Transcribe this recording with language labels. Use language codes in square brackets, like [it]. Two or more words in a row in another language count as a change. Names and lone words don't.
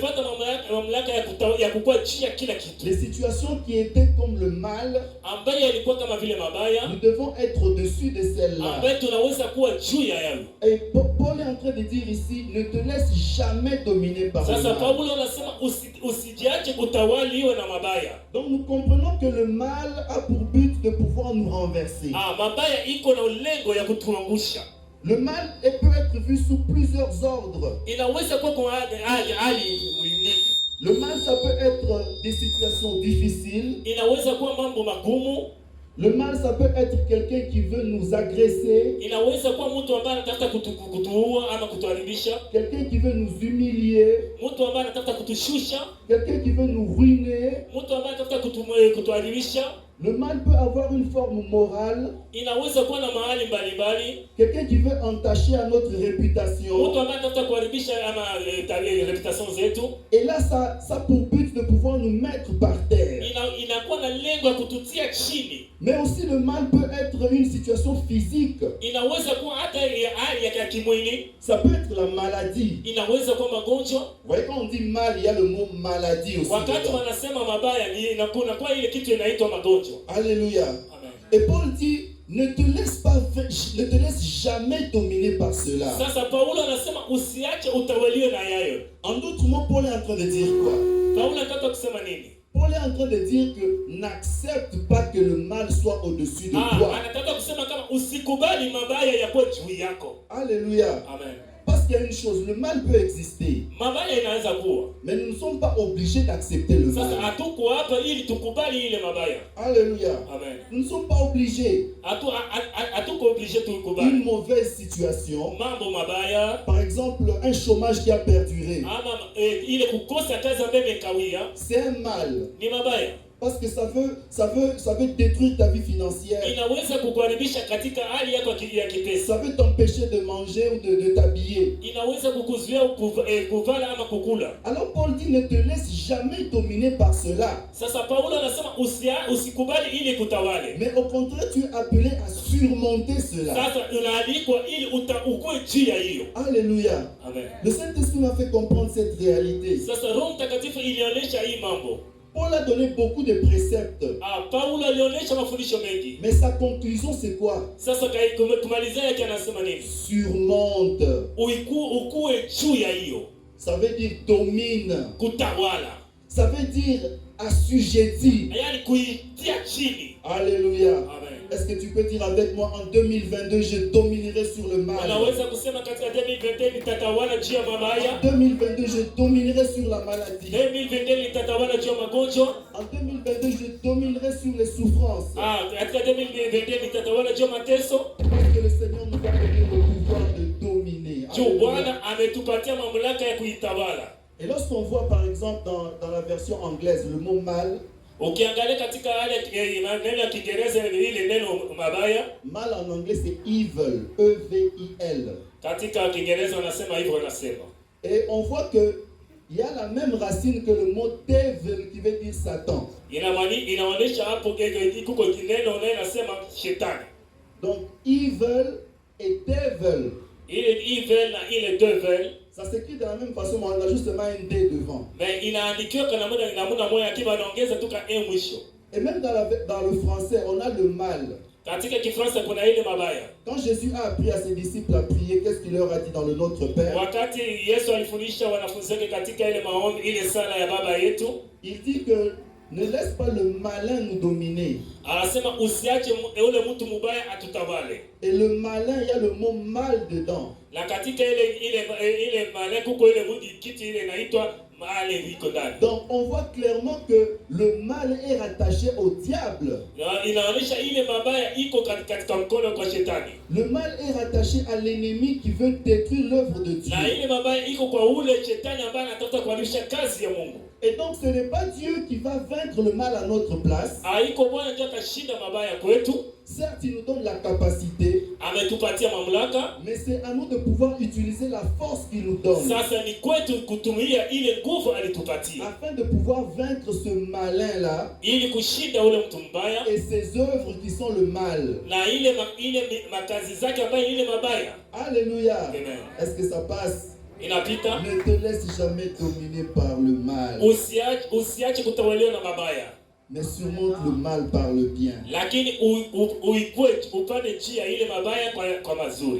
[fr] Les situations qui étaient comme le mal, nous devons être au-dessus de celles-là. Et Paul est en train de dire ici, ne te laisse jamais dominer par le mal. [sw] usiache kutawaliwa na mabaya. [fr] Donc nous comprenons que le mal a pour but de pouvoir nous renverser. [sw] Mabaya iko na lengo ya kutuangusha. [fr] Le mal peut être vu sous plusieurs ordres. [sw] Inaweza kuwa kwa hali nyingi. [fr] Le mal, ça peut être des situations difficiles. [sw] Inaweza kuwa mambo magumu. [fr] Le mal, ça peut être quelqu'un qui veut nous agresser. [sw] Inaweza kuwa mtu ambaye anataka kutuua ama kutuharibisha. [fr] Quelqu'un qui veut nous humilier. [sw] Mtu ambaye anataka kutushusha. [fr] Quelqu'un qui veut nous ruiner. [sw] Mtu ambaye anataka kutuharibisha. [fr] Le mal peut avoir une forme morale. [sw] Inaweza kuwa na mahali mbalimbali. [fr] Quelqu'un qui veut entacher à notre réputation. [sw] Mtu ambaye anataka kuharibisha ama reputation zetu. [fr] Et là, ça pour but de pouvoir nous mettre par terre. [sw] Inakuwa na lengo ya kututia chini. [fr] Mais aussi le mal peut être une situation physique. [sw] Inaweza kuwa hata hali ya kimwili. [fr] Ça peut être la maladie. [sw] Inaweza kuwa magonjwa. [fr] Vous voyez, quand on dit mal, il y a le mot maladie aussi. [sw] Wakati wanasema mabaya inakuwa kwa ile kitu inaitwa magonjwa. [fr] Alléluia. Amen. Et Paul dit, ne te laisse jamais dominer par cela. [sw] Sasa Paulo anasema usiache utawaliwe na yayo. [fr] En d'autres mots, Paul est en train de dire quoi? [sw] Paulo anataka kusema nini? [fr] Paul est en train de dire que n'accepte pas que le mal soit au-dessus de toi. [sw] Anataka kusema kama usikubali mabaya yakuwe juu yako. [fr] Alléluia. Amen. Parce qu'il y a une chose, le mal peut exister. [sw] Mabaya inaweza kuwa. [fr] Mais nous ne sommes pas obligés d'accepter le mal. [sw] Sasa hatuko hapa ili tukubali ile mabaya. [fr] Alléluia. Amen. Nous ne sommes pas obligés. [sw] Hatuko obligé tukubali. [fr] Une mauvaise situation. [sw] Mambo mabaya. [fr] Par exemple, un chômage qui a perduré. [sw] Ama ile kukosa kazi ambayo imekawia. [fr] C'est un mal. [sw] Ni mabaya. [fr] Parce que ça veut détruire ta vie financière. [sw] Inaweza kukuharibisha katika hali yako ya kipesa. [fr] Ça veut t'empêcher de manger ou de t'habiller. [sw] Inaweza kukuzuia kuvala ama kukula. [fr] Alors Paul dit, ne te laisse jamais dominer par cela. [sw] Sasa Paulo anasema usikubali ili kutawale. [fr] Mais au contraire, tu es appelé à surmonter cela. [sw] Sasa unaalikwa ili ukue juu ya hiyo. [fr] Alléluia. Amen. Le Saint-Esprit m'a fait comprendre cette réalité. [sw] Sasa Roho Mtakatifu ilionyesha hii mambo. [fr] Paul a donné beaucoup de préceptes. [sw] Paulo alionyesha mafundisho mengi. [fr] Mais sa conclusion c'est quoi? [sw] Sasa kumalizia yake anasema nini? [fr] Surmonte. [sw] Ukue juu ya hiyo. [fr] Ça veut dire domine. [sw] Kutawala. [fr] Ça veut dire assujetti. [sw] Yaani kuitia chini. [fr] Alléluia. Amen. Est-ce que tu peux dire avec moi en 2022 je dominerai sur le mal? [sw] Unaweza kusema katika 2022 nitatawala juu ya mabaya. [fr] 2022 je dominerai sur la maladie. [sw] 2022 nitatawala juu ya magonjwa. [fr] En 2022 je dominerai sur les souffrances. [sw] Katika 2022 nitatawala juu ya mateso. [fr] Parce que le Seigneur nous a donné le pouvoir de dominer. [sw] Juu Bwana ametupatia mamlaka ya kuitawala. [fr] Et lorsqu'on voit par exemple dans la version anglaise le mot mal, [sw] ukiangalia katika neno ya Kiingereza ile neno mabaya, [fr] mal en anglais c'est evil, E-V-I-L. [sw] Katika Kiingereza wanasema hivyo wanasema. [fr] Et on voit que il y a la même racine que le mot devil qui veut dire Satan. [sw] Inaonyesha hapo kuko neno linasema shetani. [fr] Donc evil et devil. [sw] Ile evil na ile devil, [fr] ça s'écrit de la même façon, mais on a justement un D devant. [sw] Mais inaandikiwa kwa namna moja akiwa anaongeza tu ka e mwisho. [fr] Et même dans le français, on a le mal. [sw] Katika Kifaransa kuna ile mabaya. [fr] Quand Jésus a appris à ses disciples à prier, qu'est-ce qu'il leur a dit dans le Notre Père? [sw] Wakati Yesu alifundisha wanafunzi wake katika ile maombi, ile sala ya Baba yetu, [fr] il dit que ne laisse pas le malin nous dominer. [sw] Anasema usiache ule mtu mubaya atutawale. [fr] Et le malin, il y a le mot mal dedans. [sw] Na katika ile malin kuko ile kiti ile inaitwa mali iko ndani. [fr] Donc on voit clairement que le mal est rattaché au diable. [sw] Inaonyesha ile mabaya iko katika mkono kwa shetani. [fr] Le mal est rattaché à l'ennemi qui veut détruire l'œuvre de Dieu. [sw] Na ile mabaya iko kwa ule shetani ambaye anataka kuharibisha kazi ya Mungu. [fr] Et donc ce n'est pas Dieu qui va vaincre le mal à notre place. [sw] Haiko Bwana ndiye atashinda mabaya kwetu. [fr] Certes, il nous donne la capacité, [sw] ametupatia mamlaka, [fr] mais c'est à nous de pouvoir utiliser la force qu'il nous donne. [sw] Sasa ni kwetu kutumia ile nguvu alitupatia, [fr] afin de pouvoir vaincre ce malin là, [sw] ili kushinda ule mtu mbaya [fr] et ses œuvres qui sont le mal. [sw] Na ile makazi zake ambayo ile mabaya. [fr] Alléluia. Amen. Est-ce que ça passe? [sw] Inapita. [fr] Ne te laisse jamais dominer par le mal. [sw] Usiache kutawaliwa na mabaya. [fr] mais surmonte le mal par le bien. [sw] Lakini uikue upande njia ile mabaya kwa mazuri.